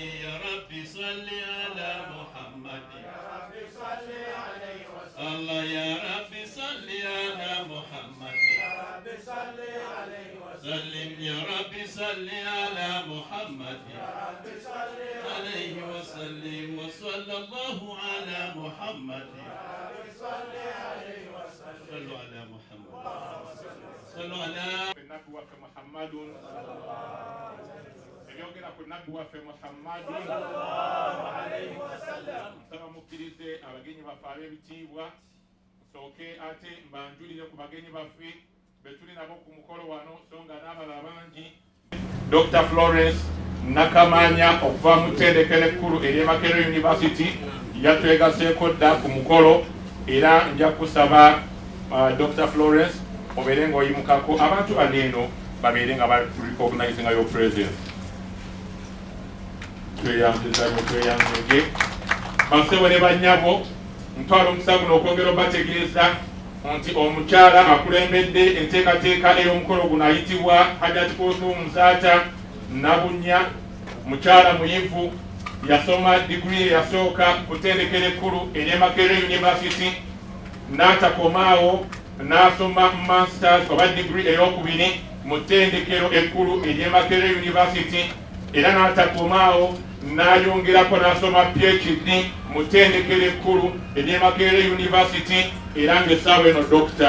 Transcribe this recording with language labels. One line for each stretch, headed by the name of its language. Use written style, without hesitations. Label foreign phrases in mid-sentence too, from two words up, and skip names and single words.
Arabic: يا رب صل على محمد يا رب صل عليه وسلم الله يا رب صل على محمد يا رب صل عليه وسلم يا رب صل على محمد يا رب صل عليه وسلم وصلى الله على محمد يا رب صل عليه وسلم صلوا على محمد صلوا على النبي وفي محمد
Ganda: yogera ku nabbi waffe Muhammadu nsaba mukkirize abagenyi baffe ab'ebitiibwa nsooke ate mbanjulire ku bagenyi baffe be tuli nabo ku mukolo wano so nga n'abalala bangi Dr. Florence Nakamanya okuva mu ttendekero ekkulu ery'e Makerere University yatwegaseeko dda ku mukolo era nja kusaba Dr. Florence obeere ng'oyimukako abantu bano eno babeere nga barecognizinga
English: your presence.
Ganda: Tweyange basebo ne bannyabo ntwalo omusago n'okwongera obategeeza nti omukyala akulembedde enteekateeka ey'omukolo guno ayitibwa Hajjati Kulthum Muzaata Nabunya, mukyala muyivu, yasoma digrii yasooka ku ttendekero ekkulu ery'e Makerere University n'atakomaawo n'asoma masters oba digrii ey'okubiri mu ttendekero ekkulu ery'e Makerere University era n'atakomaawo n'ayongerako n'asoma PhD mu ttendekero ekkulu ery'e Makerere University era ng'essaawa eno Dr.